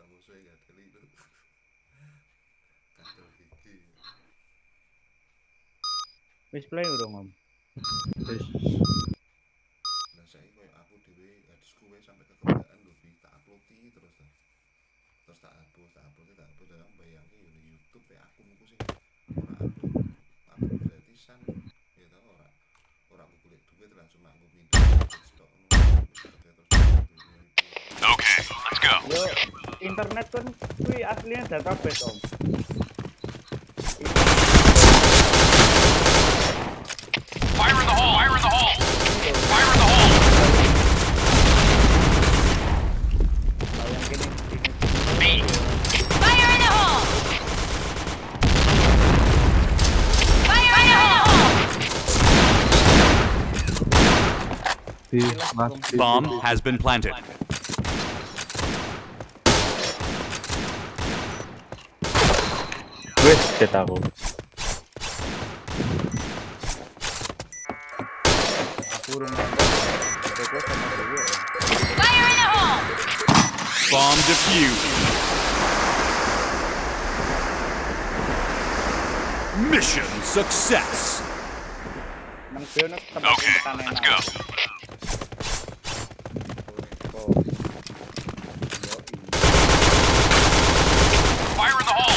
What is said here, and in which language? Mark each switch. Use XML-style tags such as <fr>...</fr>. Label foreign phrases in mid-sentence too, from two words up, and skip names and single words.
<jv>Wis play urung om. Wis. Lah saiki koyo aku dhewe hadisku wis sampai kekebakan lho Bi, tak upload terus tak hapus dalam bayangke yo di YouTube ya akunku sing ora upload gratisan ya tau ora aku golek duit lah cuma aku minta stok ngono terus</jv> <en>Okay, let's go.</en> <jv>Yo, internet kan kuwi aslinya database om.</jv> <en>Fire in the hole! Fire in the hole! Fire in the hole!</en> <id>Yang gini.</id> <en>B. Fire in the hole! Fire in the hole! Bomb has been planted.</en> <jv>Wis ket aku. Urung nonton.</jv> <en>Fire in the hole! Bomb defused. Mission success. Okay, let's go. Fire in the hole!</en>